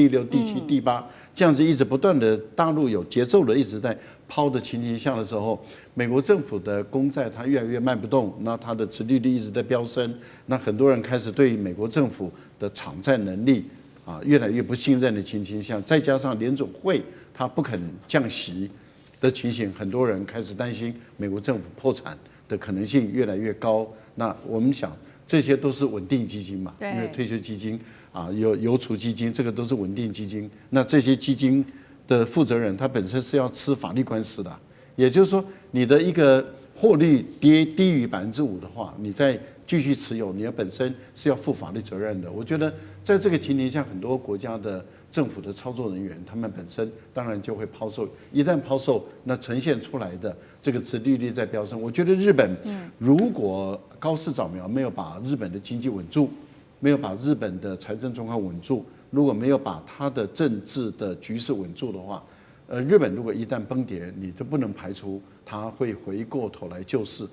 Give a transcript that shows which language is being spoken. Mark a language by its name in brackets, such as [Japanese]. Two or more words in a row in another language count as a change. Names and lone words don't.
[Chinese] 第6、第7、第8，這樣子一直不斷的大陸有節奏的一直在拋的情形下的時候，美國政府的公債它越來越賣不動，那它的殖利率一直在飆升，那很多人開始對美國政府的償債能力越來越不信任的情形下，再加上聯準會它不肯降息的情形，很多人開始擔心美國政府破產的可能性越來越高。那我們想，這些都是穩定基金嘛，因為退休基金有郵儲基金，這個都是穩定基金。那這些基金的負責人，他本身是要吃法律官司的，也就是說，你的一個獲利低於5%的話，你再繼續持有，你本身是要負法律責任的。我覺得在這個情形下，很多國家的政府的操作人員，他們本身當然就會拋售。一旦拋售，那呈現出來的這個殖利率在飆升。我覺得日本如果高市早苗沒有把日本的經濟穩住，沒有把日本的財政狀況穩住，如果沒有把它的政治的局勢穩住的話，日本如果一旦崩跌，你都不能排除它會回過頭來救市。